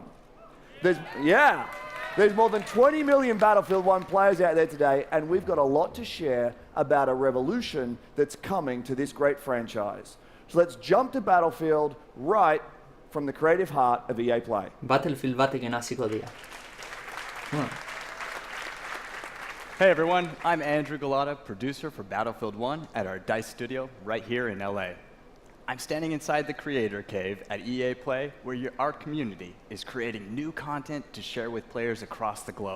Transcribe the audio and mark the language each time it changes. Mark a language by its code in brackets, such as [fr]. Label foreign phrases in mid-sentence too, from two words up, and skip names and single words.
[en] There's more than 20 million Battlefield 1 players out there today, and we've got a lot to share about a revolution that's coming to this great franchise. So let's jump to Battlefield right from the creative heart of EA Play. [eu] Battlefield batekin hasiko dira. [en] Hey everyone, I'm Andrew Galata, producer for Battlefield 1 at our DICE studio right here in LA. I'm standing inside the creator cave at EA Play where our community is creating new content to share with players across the globe.